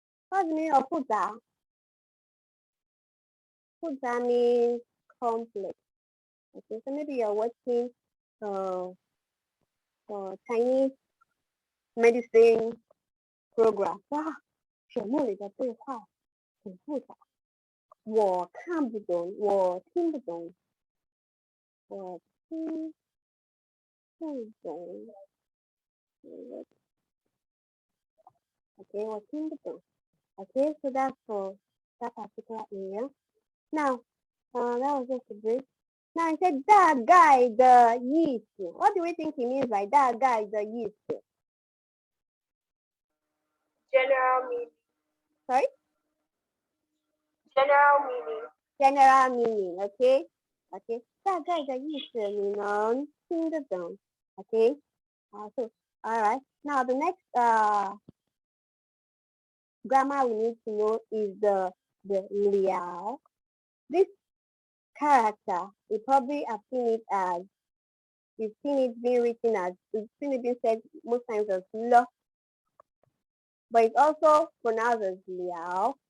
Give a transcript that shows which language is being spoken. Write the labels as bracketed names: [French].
[English] What's the meaning of 复杂？复杂 means complex. Okay, so maybe you're watching Chinese medicine program. [Chinese] 哇，节目里的对话很复杂，我看不懂，我听不懂，我听不懂。 Okay, 我听不懂。 [English] Okay, so that's for that particular area. Now, that was just a brief. Now I said [Chinese] 大概的意思。 [English] What do we think he means by 大概的意思？ General meaning. Sorry? General meaning. General meaning, okay? Okay. [Chinese] 大概的意思你能听得懂 okay? [English] So, all right. Now the next grammar we need to know is the liao. This character, you probably have seen it as, you've seen it being written as, you've seen it being said most times as lo, but it's also pronounced as liao.